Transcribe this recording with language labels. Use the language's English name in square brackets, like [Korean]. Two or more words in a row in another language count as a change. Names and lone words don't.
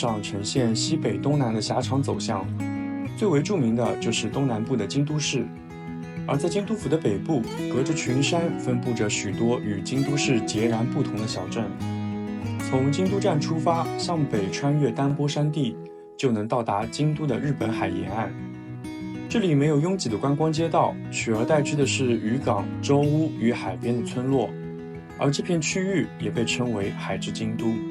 [Chinese] 上呈現西北東南的狹長走向，最為著名的就是東南部的京都市。而在京都府的北部，隔着群山分布着許多與京都市截然不同的小鎮。從京都站出發，向北穿越丹波山地，就能到達京都的日本海沿岸。這裡沒有擁擠的觀光街道，取而代之的是漁港、舟屋與海邊的村落，而這片區域也被稱為海之京都。